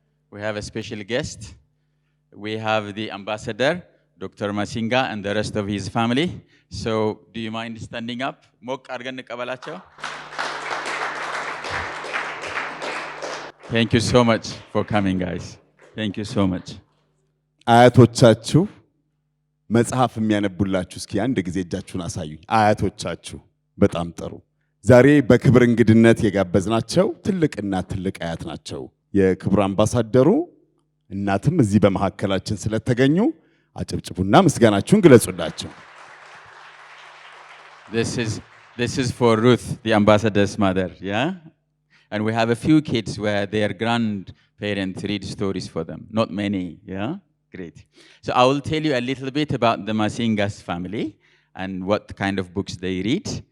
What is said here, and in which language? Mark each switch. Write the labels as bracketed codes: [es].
[en] We have a special guest. We have the ambassador, Dr. Masinga, and the rest of his family. So, do you mind standing up? Mok argan kabalacho. Thank you so much for coming, guys. Thank you so much. [am] አያቶቻችሁ መጽሐፍ የሚያነቡላችሁ እስኪ አንድ ጊዜ እጃችሁን አሳዩኝ። አያቶቻችሁ በጣም ጥሩ። ዛሬ በክብር እንግድነት የጋበዝናቸው ትልቅና ትልቅ አያት ናቸው። የክብር አምባሳደሩ እናትም እዚህ በመሐከላችን ስለተገኙ አጨብጭቡና ምስጋናችሁን ግለጹላቸው። [en] This is for Ruth, the ambassador's mother, yeah? And we have a few kids where their grandparents read stories for them. Not many, yeah? Great. So I will tell you a little bit about the Masingas family and what kind of books they read.